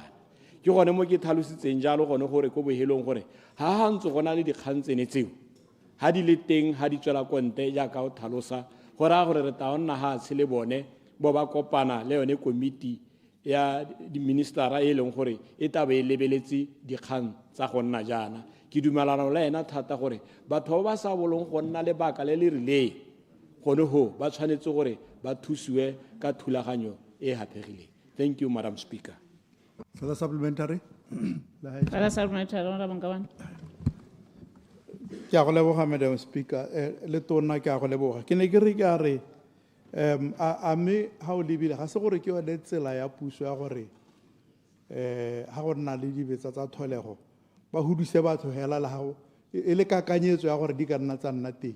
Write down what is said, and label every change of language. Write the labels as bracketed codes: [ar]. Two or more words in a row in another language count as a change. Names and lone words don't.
[tn] Ke gone mo ke tlhalositseng jalo gone gore ko bohelong gore ha ntse go na le dikgang tsene tseo ha di le teng ha di tswela konte jaaka o tlhalosa gore a gore re tla nna ha tshele bone bo ba kopana le yone komiti ya di ministera e leng gore e tabe e lebeletse dikgang tsa go nna jana. Ke dumelana le ena thata gore batho ba sa bolong go nna le baka le le rileng gone ho ba tshwanetse gore ba thusiwe ka thulaganyo e hapegileng. [en] Thank you, Madam Speaker. Further supplementary? Further supplementary, Honorable Ngabane. [tn] Ke a go leboga, [en] Madam Speaker. [tn] Le tona ke a go leboga. Ke ne ke re ke a re a me ha o lebile ga se gore ke yone tsela ya puso ya gore ha go nna le dibetsa tsa tholego ba hudise batho hela la gago e le kakanyetso ya gore di ka nna tsa nna teng.